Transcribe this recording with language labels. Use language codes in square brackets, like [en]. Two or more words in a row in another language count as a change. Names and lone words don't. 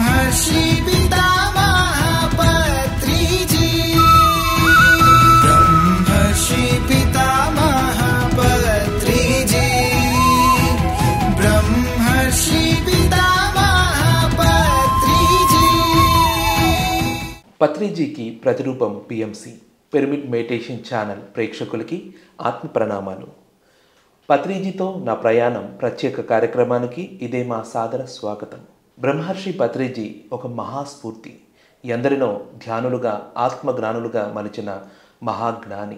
[te] ब्रह्मर्षि पितामह पत्रिजी ब्रह्मर्षि पितामह पत्रिजी ब्रह्मर्षि पितामह पत्रिजी। పత్రిజీకి ప్రతిరూపం పిఎంసి పిరమిడ్ మెడిటేషన్ ఛానల్ ప్రేక్షకులకి ఆత్మ ప్రణామాలు. పత్రిజీతో నా ప్రయాణం ప్రత్యేక కార్యక్రమానికి ఇదే మా సాదర స్వాగతం. బ్రహ్మర్షి పత్రిజీ ఒక మహాస్ఫూర్తి, ఎందరినో ధ్యానులుగా ఆత్మజ్ఞానులుగా మలిచిన మహాజ్ఞాని.